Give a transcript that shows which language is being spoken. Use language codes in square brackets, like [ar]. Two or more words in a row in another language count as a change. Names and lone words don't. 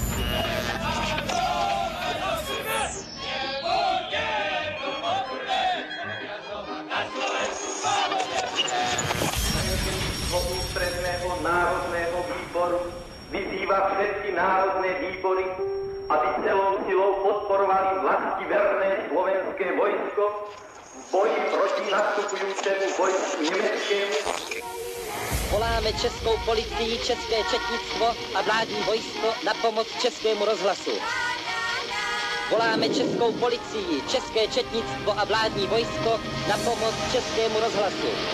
[sk] Ústredného národného výboru vyzýva všetky národné výbory, aby celou silou podporovali vlastiverné slovenské vojsko v boji proti nastupujúcemu vojsku německému. [cs] Voláme českou policii, české četnictvo a vládní vojsko na pomoc českému rozhlasu. Voláme českou policii, české četnictvo a vládní vojsko na pomoc českému rozhlasu.